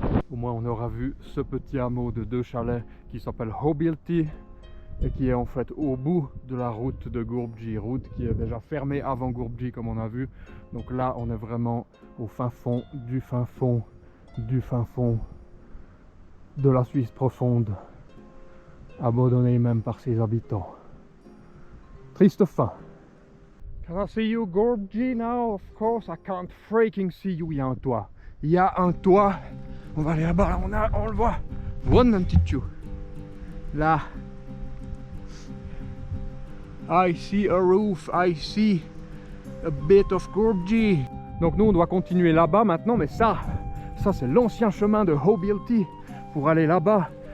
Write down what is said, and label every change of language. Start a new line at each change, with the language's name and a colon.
French: Au moins on aura vu ce petit hameau de 2 chalets qui s'appelle Hobilti et qui est en fait au bout de la route de Gourbji, route qui est déjà fermée avant Gourbji comme on a vu. Donc là on est vraiment au fin fond du fin fond du fin fond de la Suisse profonde, abandonné même par ses habitants. Triste fin.
English: Can I see you, Gourbji, now? Of course I can't freaking see you.
French: Il y a un toit. Il y a un toit. On va aller là-bas, on le voit.
English: One and two.
French: Là.
English: I see a roof, I see a bit of Gourbji.
French: Donc nous on doit continuer là-bas maintenant, mais ça c'est l'ancien chemin de Hobilti pour aller là-bas.